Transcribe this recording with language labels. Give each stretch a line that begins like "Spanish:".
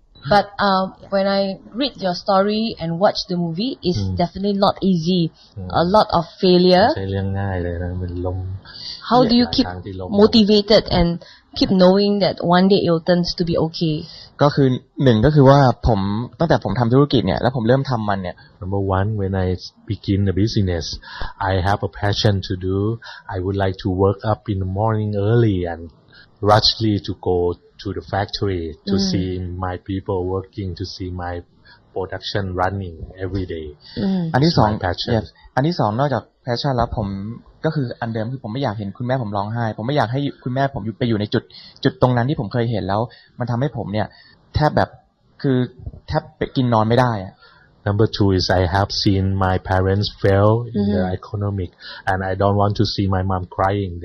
English: But when I read your story and watch the movie, it's definitely not easy. A lot of failure.
Thai: ใช่เรื่องง่ายเลยนะมันล้ม
English: How do you keep motivated and keep knowing that one day it will turn to be okay?
Thai: ก็คือหนึ่งก็คือว่าผมตั้งแต่ผมทำธุรกิจเนี่ยแล้วผมเริ่มทำมันเนี่ย
English: Number one, when I begin the business, I have a passion to do. I would like to work up in the morning early and rushly to go to the factory to see my people working, to see my production running every day.
Thai: อันที่สอง
English: passion.
Thai: yes อันที่สองนอกจาก passion แล้วผมก็คืออันเดิมคือผมไม่อยากเห็นคุณแม่ผมร้องไห้ผมไม่อยากให้คุณแม่ผมไปอยู่ในจุดตรงนั้นที่ผมเคยเห็นแล้วมันทำให้ผมเนี่ยแทบแบบคือแทบไปกินนอนไม่ได้อะ
English: Number two is I have seen my parents fail in the economic, and I don't want to see my mom crying.